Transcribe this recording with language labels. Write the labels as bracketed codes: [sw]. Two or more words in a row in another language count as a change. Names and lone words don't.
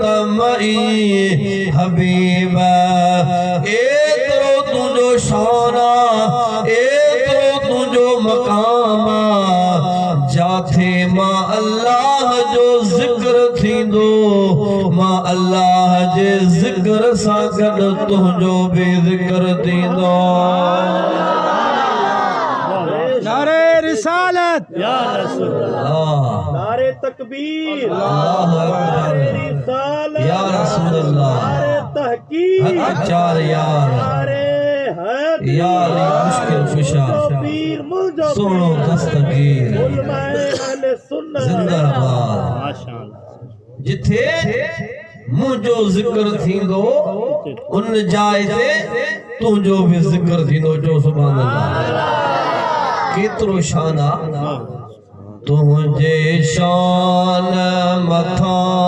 [sd] मई हबीबा एतरो तुझो शाना एतरो तुझो मकामा जाथे मां अल्लाह जो जिक्र थींदो मां अल्लाह जे जिक्र सां गॾु तुंहिंजो बि जिक्र थींदो [ur] نعرۂ رسالت یا رسول अल्लाह نعرۂ تکبیر [ar] الله أكبر [ur] نعرۂ رسالت [ar] يا رسول الله [ur] نعرۂ تحقیق حق چار یار نعرۂ حق یا علی مشکل کشا پیر مجب سنو دستگیر علمائے اہل سنت जिंदाबाद [ar] माशाअल्लाह [sd] जिथे मुझो जिक्र थींदो उन जाए ते तुंहिंजो भी जिक्र थींदो जो [ar] سبحان الله [sd] केतरो शान आ तुंहिंजे शान मथा